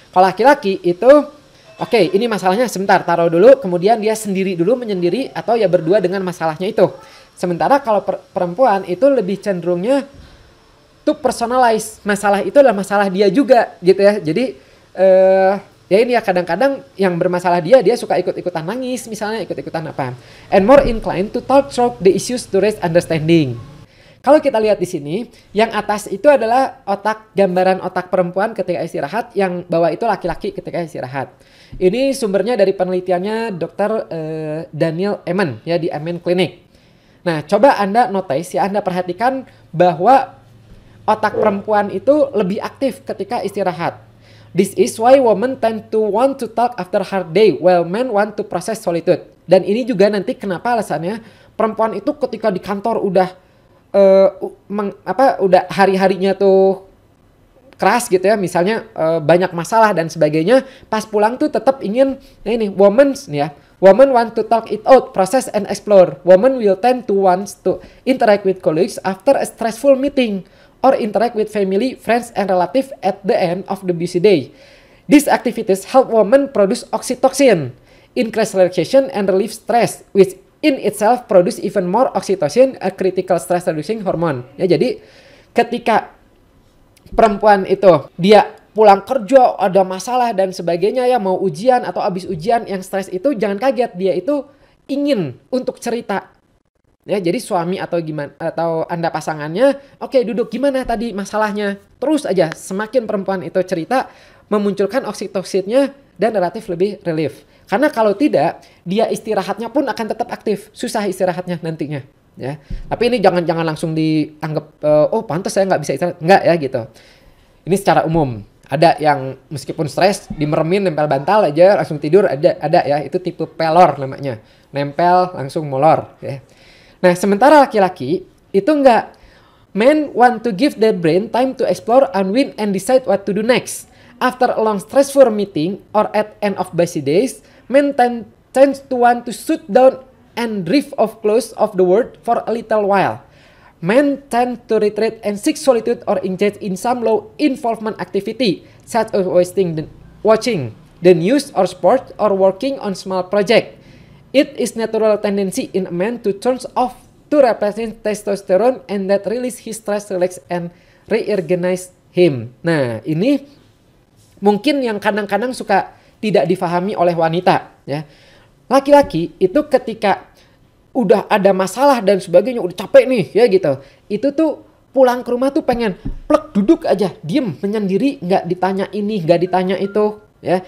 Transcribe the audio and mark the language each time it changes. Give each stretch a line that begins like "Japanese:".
Indonesian: Kalau laki-laki itu oke, ini masalahnya sebentar, taruh dulu, kemudian dia sendiri dulu menyendiri atau ya berdua dengan masalahnya itu. Sementara kalau perempuan itu lebih cenderungnya
English: to personalize,
Indonesian: masalah itu adalah masalah dia juga gitu ya. Jadi ya ini ya, kadang-kadang yang bermasalah dia suka ikut-ikutan nangis misalnya, ikut-ikutan apa.
English: And more inclined to talk through the issues to raise understanding.
Indonesian: Kalau kita lihat di sini, yang atas itu adalah gambaran otak perempuan ketika istirahat, yang bawah itu laki-laki ketika istirahat. Ini sumbernya dari penelitiannya Dr. Daniel Amen, ya, di Amen Clinic. Nah, coba Anda notice, ya, Anda perhatikan bahwa otak perempuan itu lebih aktif ketika istirahat.
English: This is why women tend to want to talk after hard day, while men want to process solitude.
Indonesian: Dan ini juga nanti kenapa alasannya perempuan itu ketika di kantor udah udah hari-harinya tuh keras gitu ya, misalnya banyak masalah dan sebagainya, pas pulang tuh tetap ingin, nah ini
English: women want to talk it out, process and explore. Women will tend to want to interact with colleagues after a stressful meeting or interact with family, friends and relatives at the end of the busy day. These activities help women produce oxytocin, increase relaxation and relieve stress, which in itself produce even more oxytocin, a critical stress reducing hormone.
Indonesian: Ya, jadi ketika perempuan itu dia pulang kerja ada masalah dan sebagainya, ya, mau ujian atau habis ujian yang stres itu, jangan kaget, dia itu ingin untuk cerita. Ya, jadi suami atau gimana atau Anda pasangannya, oke, duduk, gimana tadi masalahnya? Terus aja semakin perempuan itu cerita, memunculkan oksitosinnya dan relatif lebih relief. Karena kalau tidak, dia istirahatnya pun akan tetap aktif, susah istirahatnya nantinya, ya. Tapi ini jangan langsung dianggap oh pantas saya nggak bisa istirahat, nggak ya gitu. Ini secara umum. Ada yang meskipun stres dimeremin nempel bantal aja langsung tidur, ada ya, itu tipe pelor namanya, nempel langsung molor, ya. Nah, sementara laki-laki itu enggak.
English: Men want to give their brain time to explore, unwind and decide what to do next. After a long stressful meeting or at end of busy days, men tend to want to sit down and drift off close of the world for a little while. Men tend to retreat and seek solitude or engage in some low involvement activity, such as watching the news or sport or working on small project. It is natural tendency in a man to turn off to represent testosterone and that release his stress, relax and reorganize him.
Indonesian: Nah, ini mungkin yang kadang-kadang suka tidak difahami oleh wanita, ya. Laki-laki itu ketika udah ada masalah dan sebagainya, udah capek nih, ya gitu. Itu tuh pulang ke rumah tuh pengen plek duduk aja, diem, menyendiri, nggak ditanya ini, nggak ditanya itu, ya.